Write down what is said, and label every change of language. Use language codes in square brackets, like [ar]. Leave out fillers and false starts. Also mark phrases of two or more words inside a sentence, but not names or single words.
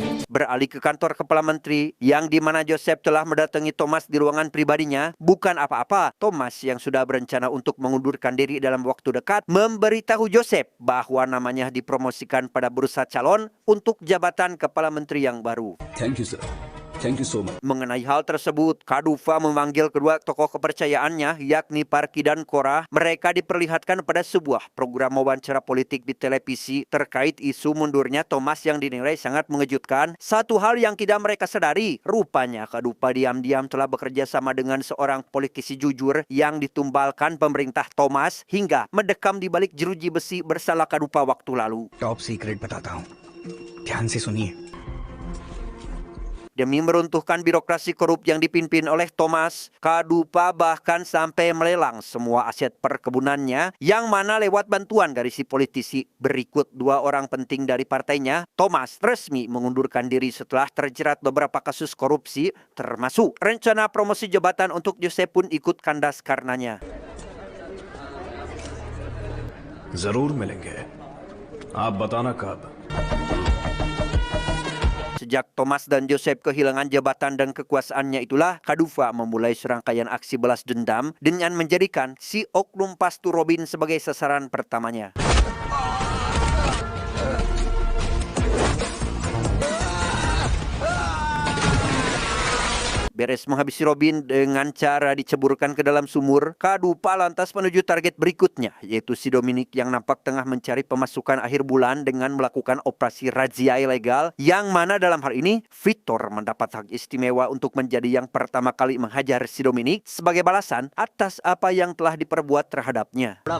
[id] beralih ke kantor Kepala Menteri yang di mana Joseph telah mendatangi Thomas di ruangan pribadinya. Bukan apa-apa, Thomas yang sudah berencana untuk mengundurkan diri dalam waktu dekat memberitahu Joseph bahwa namanya dipromosikan pada bursa calon untuk jabatan Kepala Menteri yang baru. [en] Thank you sir, thank you so much. [id] Mengenai hal tersebut, Kadufa memanggil kedua tokoh kepercayaannya, yakni Parki dan Korah. Mereka diperlihatkan pada sebuah program wawancara politik di televisi terkait isu mundurnya Thomas yang dinilai sangat mengejutkan. Satu hal yang tidak mereka sadari, rupanya Kadufa diam-diam telah bekerja sama dengan seorang politisi jujur yang ditumbalkan pemerintah Thomas hingga mendekam di balik jeruji besi bersama Kadufa waktu lalu. [en] top secret [hi] बताता हूँ, ध्यान से सुनिए. [id] Demi meruntuhkan birokrasi korup yang dipimpin oleh Thomas, Kadufa bahkan sampai melelang semua aset perkebunannya yang mana lewat bantuan dari si politisi. Berikut dua orang penting dari partainya, Thomas resmi mengundurkan diri setelah terjerat beberapa kasus korupsi, termasuk rencana promosi jabatan untuk Joseph pun ikut kandas karenanya. [hi] जरूर मिलेंगे. आप बताना कब. [id] Sejak Thomas dan Joseph kehilangan jabatan dan kekuasaannya itulah, Kadufa memulai serangkaian aksi balas dendam dengan menjadikan si oknum Pastur Robin sebagai sasaran pertamanya. Beres menghabisi Robin dengan cara diceburkan ke dalam sumur, Kadufa lantas menuju target berikutnya, yaitu si Dominic yang nampak tengah mencari pemasukan akhir bulan dengan melakukan operasi razia ilegal, yang mana dalam hal ini Victor mendapat hak istimewa untuk menjadi yang pertama kali menghajar si Dominic sebagai balasan atas apa yang telah diperbuat terhadapnya.